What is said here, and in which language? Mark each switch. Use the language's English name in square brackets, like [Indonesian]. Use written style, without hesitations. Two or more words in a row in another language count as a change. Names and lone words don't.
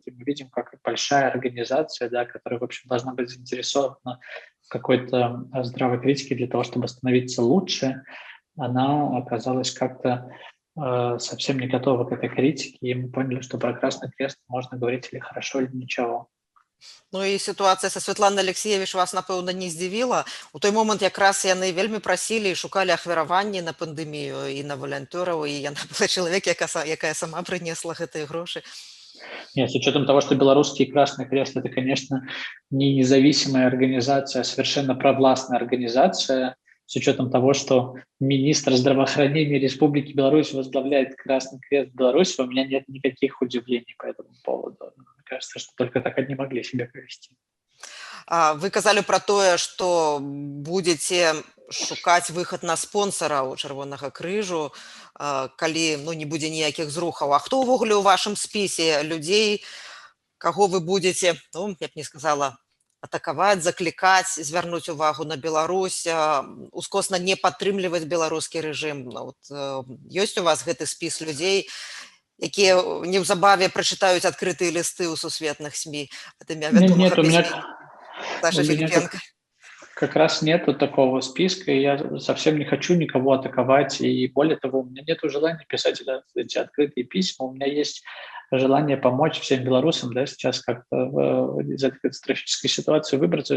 [Russian] И мы видим, как большая организация, да, которая, в общем, должна быть заинтересована в какой-то здравой критике для того, чтобы становиться лучше, она оказалась как-то совсем не готова к этой критике, и мы поняли, что про Красный Крест можно говорить или хорошо, или ничего. [Belarusian] Ну і сітуацыя са Святланай Алексіевіч вас, напэўна, не здзівіла. У той момант якраз яны вельмі прасілі і шукалі ахвяраванні на пандэмію і на валянтёраў, і яна была чалавек, якая сама прынесла гэтыя грошы. [Russian] Нет, с учетом того, что Белорусский Красный Крест – это, конечно, не независимая организация, а совершенно провластная организация, с учетом того, что министр здравоохранения Республики Беларусь возглавляет Красный Крест Беларуси, у меня нет никаких удивлений по этому поводу. Мне кажется, что только так они могли себя повести. [Belarusian] Вы казалі пра тое, што будзеце шукаць выхад на спонсара ў Чырвонага крыжу, калі не будзе ніякіх зрухаў. А хто ўвогуле ў вашым спісе людзей, каго вы будзеце, я б не сказала, атакаваць, заклікаць, звярнуць увагу на Беларусь, ускосна не падтрымліваць беларускі рэжым? Ёсць у вас гэты спіс людзей, якія неўзабаве прачытаюць адкрытыя лісты ў сусветных СМІ ад імя вядомага пісьменніка Саши Филипенко? [Russian] Как раз нету такого списка, и я совсем не хочу никого атаковать, и более того, у меня нет желания писать эти открытые письма, у меня есть желание помочь всем белорусам, да, сейчас как-то из этой катастрофической ситуации выбраться.